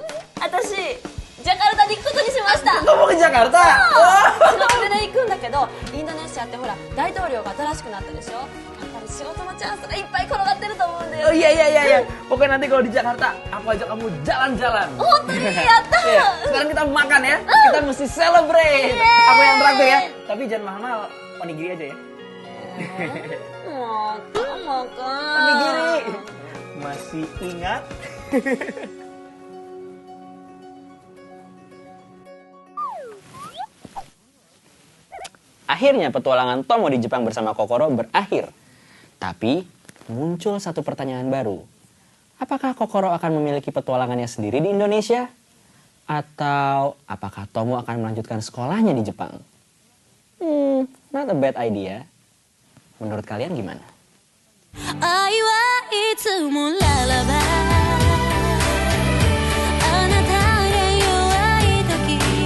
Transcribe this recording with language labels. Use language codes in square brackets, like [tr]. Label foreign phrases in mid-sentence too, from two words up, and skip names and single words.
[ja] 私ジャカルタに行くことにしました。 [id] Kamu ke Jakarta? [ja] 仕事でね行くんだけど、インドネシアってほら大統領が新しくなったでしょ。やっぱり仕事のチャンスがいっぱい転がってると思うんだよ。 [id] Oh iya. Pokoknya nanti kalau di Jakarta, aku ajak kamu jalan-jalan. Oh, ternyata. Iya. Sekarang kita makan ya. Kita mesti celebrate. Aku yang traktir ya. Tapi jangan mahal-mahal. Onigiri aja ya. [ja] もうともくん。 [id] Onigiri. Masih ingat? Akhirnya petualangan Tomo di Jepang bersama Kokoro berakhir. Tapi muncul satu pertanyaan baru. Apakah Kokoro akan memiliki petualangannya sendiri di Indonesia? Atau apakah Tomo akan melanjutkan sekolahnya di Jepang? [en] Not a bad idea. [id] Menurut kalian gimana? [ja] 愛はいつもララバあなたが弱い時